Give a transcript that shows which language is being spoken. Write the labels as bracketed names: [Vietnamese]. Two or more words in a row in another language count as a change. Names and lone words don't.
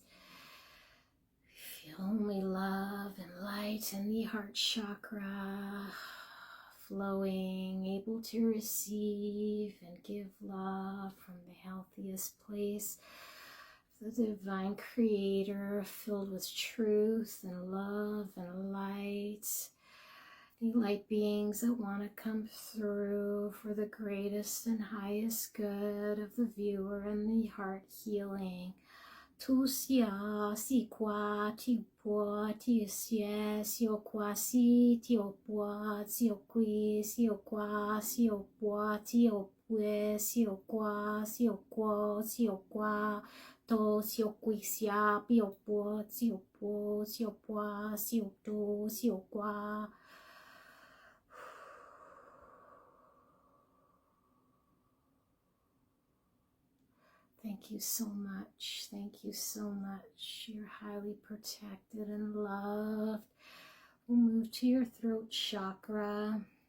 [English] Feel only love and light in the heart chakra, flowing, able to receive and give love from the healthiest place the divine creator filled with truth and love and light. Any light beings that want to come through for the greatest and highest good of the viewer and the heart healing. Tu sia si qua ti po ti sia si o qua si ti o po si o qui si o qua si o po ti o pue si o qua si o quo si o qua to si o qui sia pi o po si o po si o po si o to si o qua. Thank you so much. Thank you so much. You're highly protected and loved. We'll move to your throat chakra.